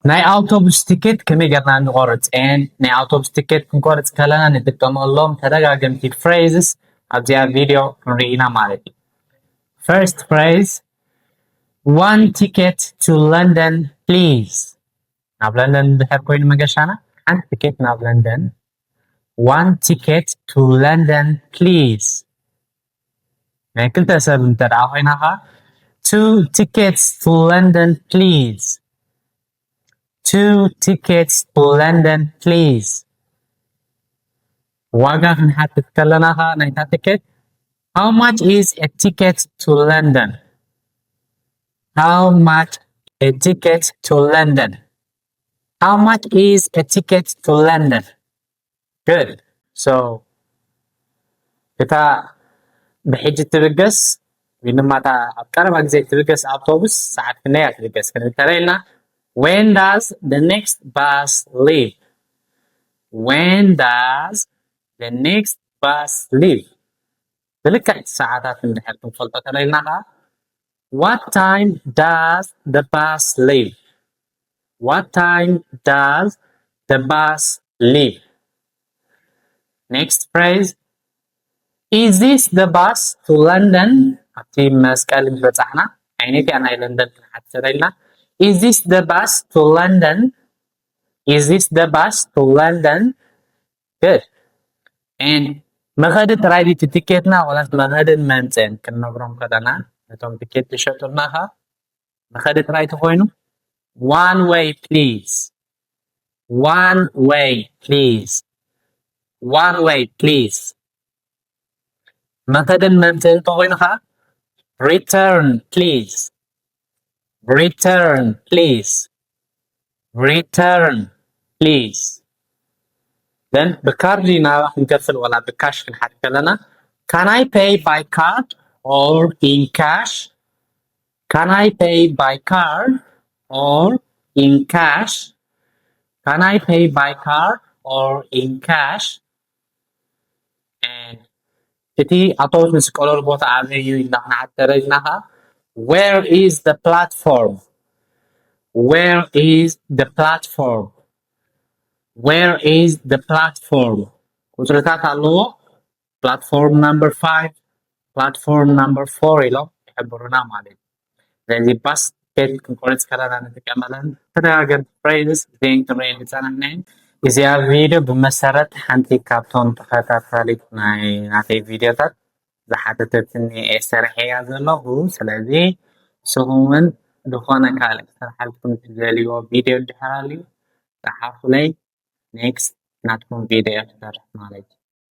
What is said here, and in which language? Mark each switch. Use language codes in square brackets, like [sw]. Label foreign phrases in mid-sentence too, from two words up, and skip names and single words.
[ti] ናይ ኣውቶቡስ ቲኬት ከመይ ጌርና ንቆርፅ ናይ ኣውቶቡስ ቲኬት ክንቆርፅ ከለና ንጥቀመሎም ተደጋገምቲ phrases ኣብዚኣ ቪድዮ ንርኢ ኢና ማለት እዩ። [en] First phrase, one ticket to London please. [ti] ናብ ለንደን እንድሕር ኮይኑ መገሻና ሓንቲ ቲኬት ናብ ለንደን [en] one ticket to London please. [ti] ናይ ክልተ ሰብ እንተደኣ ኮይና ኸ [en] two tickets to London please. Two tickets to London please. [ti] ዋጋ ክንሓትት ከለና ኸ ናይታ ቲኬት [en] how much is a ticket to London? How much a ticket to London? How much is a ticket to London? Good. So [ti] እታ ብሕጂ ትብገስ ወይንማ እታ ኣብ ቀረባ ግዜ ትብገስ ኣውቶቡስ ሰዓት ክንደይ ትብገስ ክንብል ተለይልና [en] when does the next bus leave? When does the next bus leave? [ti] ብልክዕ ሰዓታት እንድሕር ክንፈልጦ ተለይልና ኸ [en] what time does the bus leave? What time does the bus leave? Next phrase, is this the bus to London? [ti] ኣብቲ መስቀል ዝበፅሕና ዓይነት እያ ናይ ለንደን ክንሓትት ተለይልና [en] is this the bus to London? Is this the bus to London? Good. And [ti] መኸዲ ጥራይ ድዩ እቲ ቲኬትና ወላስ መኸድን መምፅእን ክንነግሮም ከለና ነቶም ቲኬት ዝሸጡልና ኸ መኸዲ ጥራይ ተኮይኑ [en] one way please. One way please. One way please. [ti] መኸድን መምፅእን ተኮይኑ ኸ [en] return please. Return please. Return please. Then [ti] በካርድ ናብ ክንከፍል ወላ ብካሽ ክንሓትት ከለና [en] can I pay by card or in cash? Can I pay by card or in cash? Can I pay by card or in cash? [ti] And እቲ ኣውቶቡስ ዝስቀለሉ ቦታ ኣበይ እዩ ኢልና ክንሓትት ተለይልና ኸ [en] where is the platform? Where is the platform? Where is the platform? [ti] ቁፅርታት ኣለዎ [en] platform number 5, platform number 4 [ti] ኢሎም ይሕብሩና ማለት እዩ። ስለዚ ባስ ቲኬት ክንቆርፅ ከለና ንጥቀመለን ተደጋገምቲ phrases እዚአን ክንሪአን ዝፀናሕና እየን። እዚኣ ቪድዮ ብመሰረት ሓንቲ ካብቶም ተኸታታሊት ናይ ናተይ ቪድዮታት ዝሓተተትኒ እየ ሰሪሐያ ዘለኹ። ስለዚ ንስኹም እውን ዝኾነ ካልእ ክሰርሓልኩም ትደልይዎ ቪድዮ እንድሕር ሃልዩ ፀሓፉለይ next ናትኩም ቪድዮ ክሰርሕ ማለት እዩ።